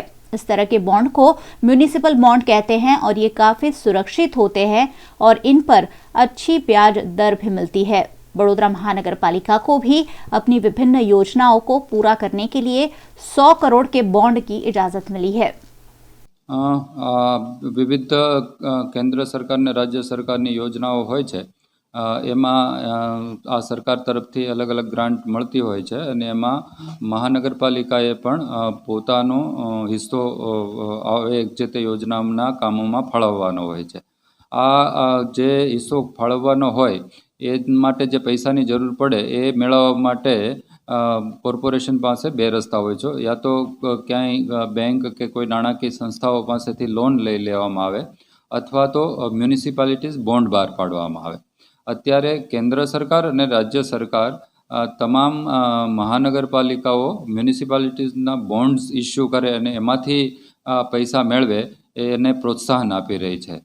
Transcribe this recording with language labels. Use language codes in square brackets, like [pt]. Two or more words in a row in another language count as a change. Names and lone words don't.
[hi] इस तरह के बॉन्ड को [en] municipal bond [hi] कहते हैं और ये काफी सुरक्षित होते हैं और इन पर अच्छी ब्याज दर भी मिलती है। वडोदरा महानगर पालिका को भी अपनी विभिन्न योजनाओं को पूरा करने के लिए 100 करोड़ के बॉन्ड की इजाजत मिली है। [gu] વિવિધ કેન્દ્ર સરકાર ને રાજ્ય સરકાર કી યોજનાઓ હોય છે, એમાં આ સરકાર તરફથી અલગ અલગ ગ્રાન્ટ મળતી હોય છે અને એમાં મહાનગરપાલિકાએ પણ પોતાનો હિસ્સો જે તે યોજનાના કામોમાં ફાળવવાનો હોય છે। આ જે હિસ્સો ફાળવવાનો હોય એ માટે જે પૈસાની જરૂર પડે એ મેળવવા માટે કોર્પોરેશન પાસ 2 રસ્તા હોય છે। યા તો ક્યાંય બેંક કે કોઈ નાણાકીય સંસ્થાઓ પાસેથી લોન લઈ લેવામાં આવે અથવા તો [en] municipalities bond [gu] બહાર પાડવામાં આવે. અત્યારે કેન્દ્ર સરકાર અને રાજ્ય સરકાર તમામ મહાનગરપાલિકાઓ મ્યુનિસિપાલિટીઝના [en] bonds issue [gu] કરે અને એમાંથી પૈસા મેળવે એને પ્રોત્સાહન આપી રહી છે.